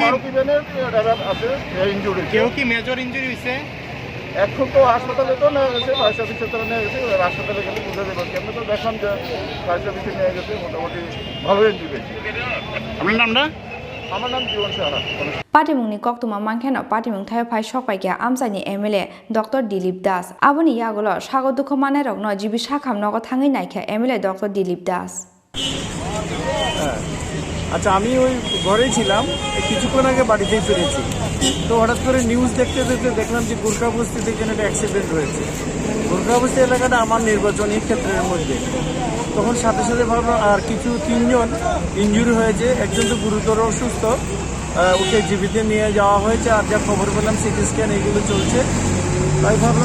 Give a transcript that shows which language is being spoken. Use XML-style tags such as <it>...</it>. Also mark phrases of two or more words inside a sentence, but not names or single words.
<bn>মারুতি</bn> <en>van driver</en> <bn>আছে ইনজুরি কেউ কি</bn> <en>major injury</en> <bn>হয়েছে এখন তো হাসপাতালে তো নিয়ে গেছে</bn> <en>fire service</en> <bn>তো নিয়ে গেছে হাসপাতালে গেলে বুঝে দেবো কেমন তো দেখলাম যে</bn> <en>fire service</en> <bn>নিয়ে গেছে মোটামুটি ভালো ইনজুরি হয়েছে আমার নামটা আমার নাম জীবন সাহা</bn> <trp>Patimung ni koktuma mankhena patimung thaya phai shokpai kya amsani MLA Dr. Dilip Das aboni yagolo sagodukho mane rokno jibi shakham nogo thangi naikha MLA Dr. Dilip Das</trp> <bn>আচ্ছা আমি ওই ঘরেই ছিলাম কিছুক্ষণ আগে বাড়িতেই ফিরেছি তো হঠাৎ করে নিউজ দেখতে দেখলাম যে গোর্খা বস্তিতে এখানে একটা অ্যাক্সিডেন্ট হয়েছে গোর্খা বস্তি এলাকাটা আমার নির্বাচনী ক্ষেত্রের মধ্যে তখন সাথে সাথে ভাবলাম আর কিছু 3জন ইনজুরি হয়েছে একজন তো গুরুতর অসুস্থ ওকে জীবিতে নিয়ে যাওয়া হয়েছে আর যা খবর পেলাম</bn> <en>CT scan</en> <bn>এগুলো চলছে তাই ভাবলাম</bn>